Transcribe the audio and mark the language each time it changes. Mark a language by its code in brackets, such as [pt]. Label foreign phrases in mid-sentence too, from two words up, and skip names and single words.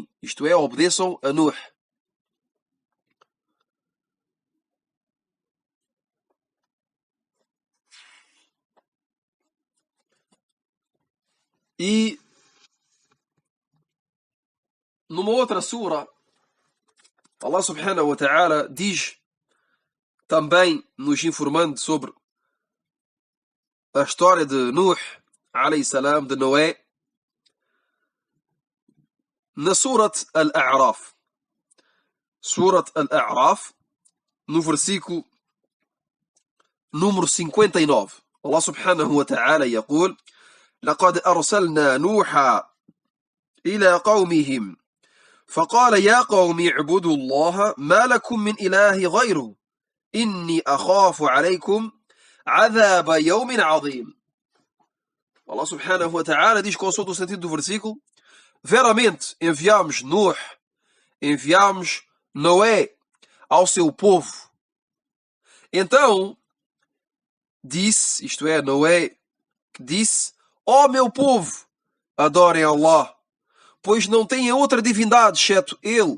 [pt] Isto é, obedeçam a Nuh. E numa outra sura, Allah [ar] سبحانه وتعالى [pt] diz, também nos informando sobre a história de Nuh, [ar] عليه السلام, [pt] de Noé, na Surat Al-A'raf. Surat Al-A'raf, no versículo número 59. [ar] Allah سبحانه وتعالى يقول: لقد أرسلنا نوحا إلى قومهم فقال يا قوم اعبدوا الله ما لكم من إله غيره إني أخاف عليكم عذاب يوم عظيم. [pt] Allah [ar] سبحانه وتعالى [pt] diz, consoante o sentido do versículo, veramente enviámos Noé ao seu povo. Então disse, isto é, Noé disse: ó meu povo, adorem Allah, pois não têm outra divindade exceto Ele.